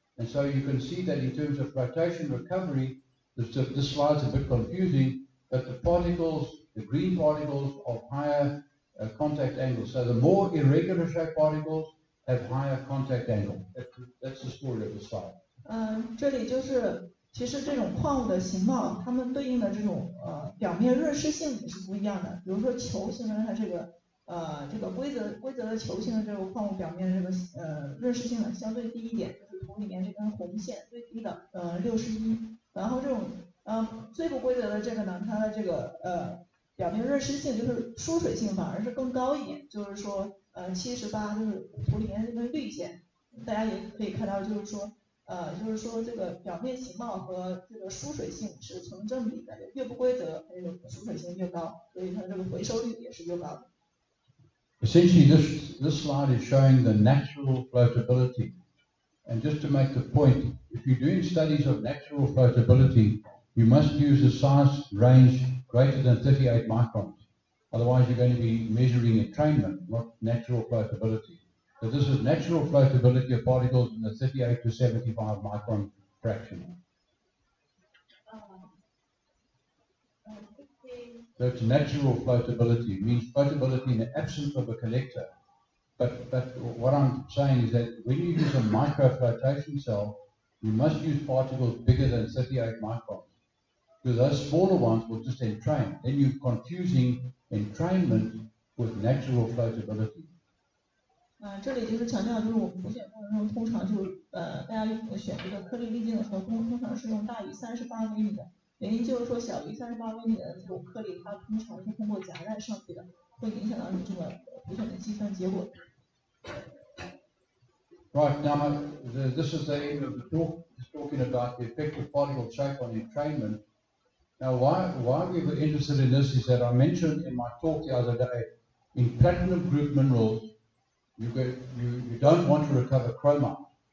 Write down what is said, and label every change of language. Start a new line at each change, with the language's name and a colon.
English: And so you can see that in terms of flotation recovery, this slide's a bit confusing, but the particles, the green particles, of higher contact angle. So the more irregular shaped particles have higher contact angle. That's the story of the slide.
Chinese: 这里就是其实这种矿物的形貌，它们对应的这种表面润湿性也是不一样的。比如说球形的，它这个规则的球形的这个矿物表面这个润湿性呢相对低一点，就是图里面这根红线最低的61，然后这种最不规则的这个呢，它的这个表面润湿性就是疏水性反而是更高一点，就是说78，就是图里面这根绿线，大家也可以看到，就是说这个表面形貌和这个疏水性是成正比的，越不规则，它这个疏水性越高，所以它这个回收率也是越高的。
English: Essentially, this slide is showing the natural floatability. And just to make the point, if you're doing studies of natural floatability, you must use a size range greater than 38 microns. Otherwise, you're going to be measuring entrainment, not natural floatability. So this is natural floatability of particles in the 38 to 75 micron fraction. So it's natural floatability. It means floatability in the absence of a collector. But what I'm saying is that when you use a microflotation cell, you must use particles bigger than 38 microns. Because those smaller ones will just entrain. Then you're confusing entrainment with natural floatability.
Chinese: 这里就是强调，就是我们浮选过程中，通常就是大家选这个颗粒粒径的时候，通常是用大于38微米的。原因就是说，小于38微米的这种颗粒，它通常是通过夹带上去的，会影响到你这个浮选的计算结果。
English: Right, now this is the end of the talk. It's talking about the effect of particle shape on entrainment. Now, why we were interested in this is that I mentioned in my talk the other day, in platinum group minerals, you don't want to recover chromite.